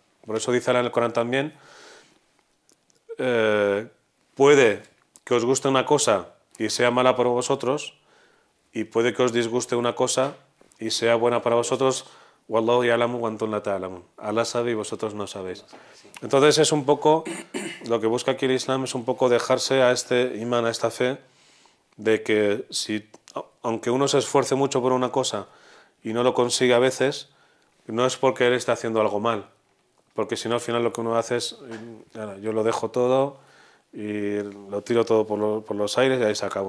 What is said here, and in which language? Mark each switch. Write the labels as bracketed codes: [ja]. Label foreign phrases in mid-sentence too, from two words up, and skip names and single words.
[es] Por eso dice Allah en el Corán también, puede que os guste una cosa y sea mala para vosotros y puede que os disguste una cosa y sea buena para vosotros. [ar] والله يعلم وأنتم لا تعلمون. [es] Allah sabe y vosotros no sabéis. Entonces es un poco lo que busca aquí el Islam, es un poco dejarse a este imán, a esta fe de que aunque uno se esfuerce mucho por una cosa y no lo consigue a veces, no es porque él está haciendo algo mal, porque si no al final lo que uno hace es yo lo dejo todo y lo tiro todo por los aires y ahí se acabó.